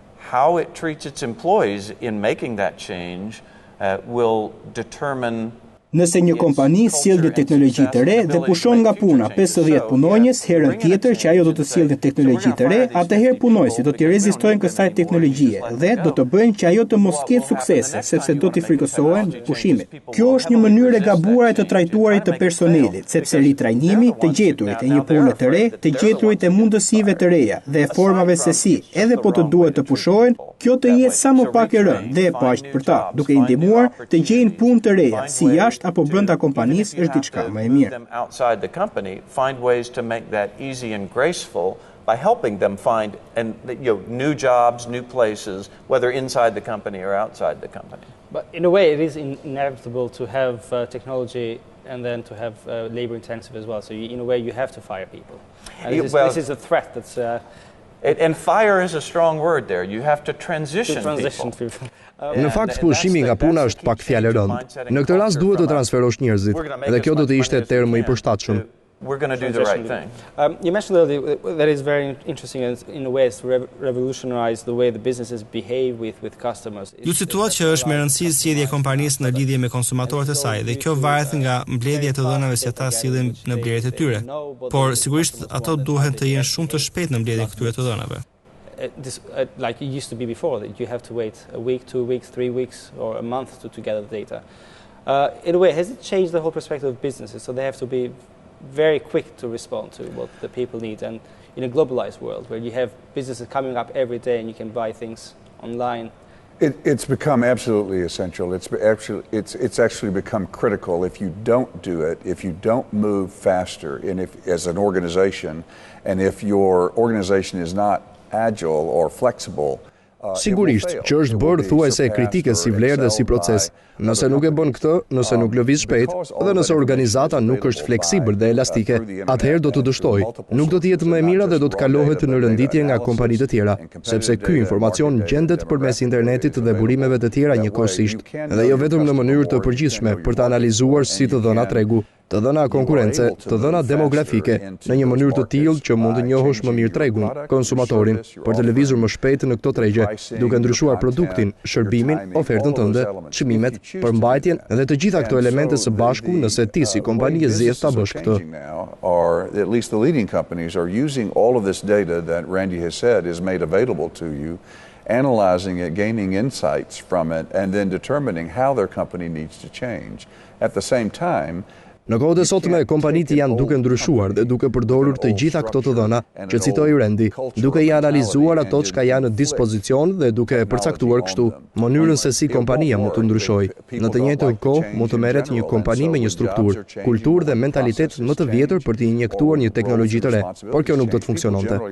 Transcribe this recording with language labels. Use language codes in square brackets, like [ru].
[en] How it treats its employees in making that change will determine. [sq] Nëse një kompani sjellë teknologji të re dhe pushon nga puna 50 punonjës, herën tjetër që ajo do të sjellë teknologji të re, atëherë punojësit do të rezistojnë kësaj teknologjie dhe do të bëjnë që ajo të mos ketë suksese, sepse do t'i frikësohen pushimit. Kjo është një mënyrë e gabuar e të trajtuarit të personelit, sepse ritrajnimi të gjeturit e një pune të re, të gjeturit e mundësive të reja dhe e formave se si, edhe po të duhet të pushohen, kjo të jetë sa më pak e rëndë dhe e paqet për ta, duke i ndihmuar të gjejnë punë të reja, si jashtë apo brenda kompanisë është diçka më e mirë. [en] Outside the company, find ways to make that easy and graceful by helping them find new jobs, new places, whether inside the company or outside the company. But in a way, it is inevitable to have technology and then to have labor intensive as well. So in a way, you have to fire people. And this is a threat that's. And fire is a strong word there. You have to transition people. [sq] Në fakt, pushimi nga puna është pak fjalë e rëndë. Në këtë rast duhet të transferosh njerëzit, dhe kjo do të ishte term më i përshtatshëm. [en] We're going to do the right thing. You mentioned earlier that is very interesting in a way to revolutionize the way the businesses behave with customers. [sq] Ju cituat që është me rëndësi sjellja e kompanisë në lidhje me konsumatorët e saj, dhe kjo varet nga mbledhja e të dhënave që ata sillen në blerjet e tyre. Por sigurisht ato duhet të jenë shumë të shpejtë në mbledhjen e këtyre të dhënave. [en] Like it used to be before, that you have to wait a week, 2 weeks, 3 weeks, or a month to gather the data. In a way, has it changed the whole perspective of businesses? So they have to be very quick to respond to what the people need, and in a globalized world where you have businesses coming up every day and you can buy things online, It's become absolutely essential. It's actually become critical. If you don't do it, if you don't move faster, and if as an organization, and if your organization is not agile or flexible. [sq] Sigurisht që është bërë thuajse kritike si vlerë dhe si proces. Nëse nuk e bën këtë, nëse nuk lëviz shpejt, dhe nëse organizata nuk është fleksibël dhe elastike, atëherë do të dështojë. Nuk do të jetë më e mira dhe do të kalohet në rënditje nga kompanitë të tjera, sepse ky informacion gjendet përmes internetit dhe burimeve të tjera njëkohësisht, dhe jo vetëm në mënyrë të përgjithshme për të analizuar si të dhëna tregu, të dhëna konkurrence, të dhëna demografike, në një mënyrë të tillë që mund të njohësh më mirë tregun, konsumatorin, për të lëvizur më shpejt në këto tregje, duke ndryshuar produktin, shërbimin, ofertën tënde, çmimet, përmbajtjen dhe të gjitha këto elemente së bashku nëse ti si kompani e zgjedh ta bësh këtë. [en] Or at least the leading companies are using all of this data that Randy has said is made available to you, analyzing it, gaining insights from it, and then determining how their company needs to change. At the same time, [sq] Në kohët e sotme, kompanitë janë duke ndryshuar dhe duke përdorur të gjitha këto të dhëna që citoi Randy, duke i analizuar ato çka janë në dispozicion dhe duke përcaktuar kështu mënyrën se si kompania mund të ndryshojë. Në të njëjtën kohë, mund të merret një kompani me një strukturë, kulturë dhe mentalitet më të vjetër për të injektuar një teknologji të re, por kjo nuk do të funksiononte.